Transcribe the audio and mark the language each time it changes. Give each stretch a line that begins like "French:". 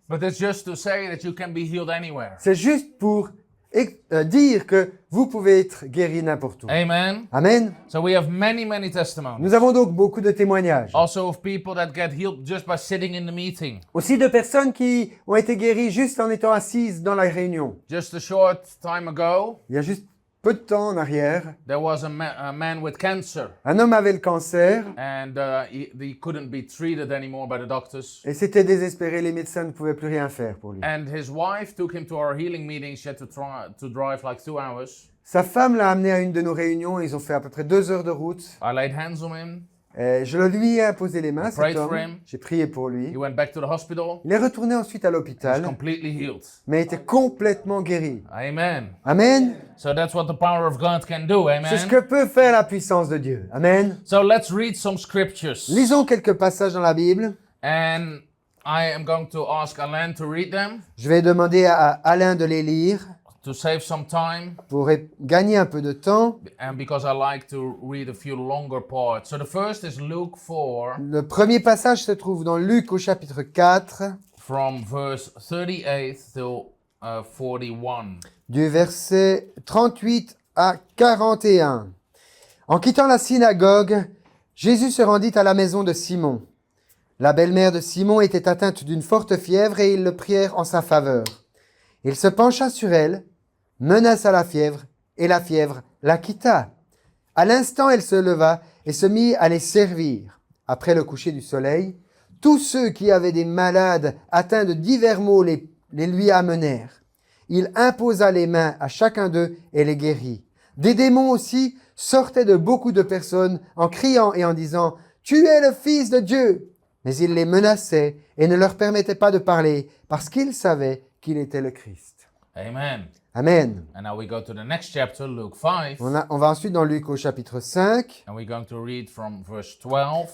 English: But it's just to say that you can be healed anywhere.
French: C'est juste pour dire que vous pouvez être guéri n'importe où. Amen. Amen.
English: So we have many testimonies.
French: Nous avons donc beaucoup de témoignages.
English: Also of people that get healed just by sitting in the meeting.
French: Aussi de personnes qui ont été guéries juste en étant assises dans la réunion.
English: Just a short time ago,
French: Il y a juste peu de temps en arrière,
English: there was a man with cancer,
French: un homme avait le cancer
English: and he couldn't be treated anymore by the doctors.
French: et c'était désespéré. Les médecins ne pouvaient plus rien faire pour lui.
English: And his wife took him to our healing meeting. She had to drive like 2 hours.
French: Sa femme l'a amené à une de nos réunions. Ils ont fait à peu près 2 heures de route.
English: I laid hands on him.
French: Et je lui ai imposé les mains,
English: prayed
French: cet
English: for
French: homme.
English: him.
French: J'ai prié pour lui.
English: He went back to the hospital.
French: Il est retourné ensuite à
English: He was
French: l'hôpital,
English: completely healed.
French: mais était complètement guéri. Amen. Amen.
English: So that's what the power of God can do.
French: C'est ce
English: Amen.
French: que peut faire la puissance de Dieu. Amen.
English: So let's read some scriptures.
French: Lisons quelques passages dans la Bible.
English: And I am going to ask Alain to read them
French: Je vais demander à Alain de les lire
English: to save some time.
French: pour gagner un peu de temps.
English: And because I like to read a few longer parts. So the first is Luke 4
French: Le premier passage se trouve dans Luc au chapitre 4,
English: from verse 38 till 41.
French: du verset 38 à 41. En quittant la synagogue, Jésus se rendit à la maison de Simon. La belle-mère de Simon était atteinte d'une forte fièvre et ils le prièrent en sa faveur. Il se pencha sur elle, menaça la fièvre, et la fièvre la quitta. À l'instant, elle se leva et se mit à les servir. Après le coucher du soleil, tous ceux qui avaient des malades atteints de divers maux les lui amenèrent. Il imposa les mains à chacun d'eux et les guérit. Des démons aussi sortaient de beaucoup de personnes en criant et en disant « Tu es le Fils de Dieu !» Mais il les menaçait et ne leur permettait pas de parler parce qu'ils savaient qu'il était le Christ. Amen. Amen.
English: And now we go to the next chapter, Luke 5.
French: On va ensuite dans Luc au chapitre 5,
English: And we're going to read from verse 12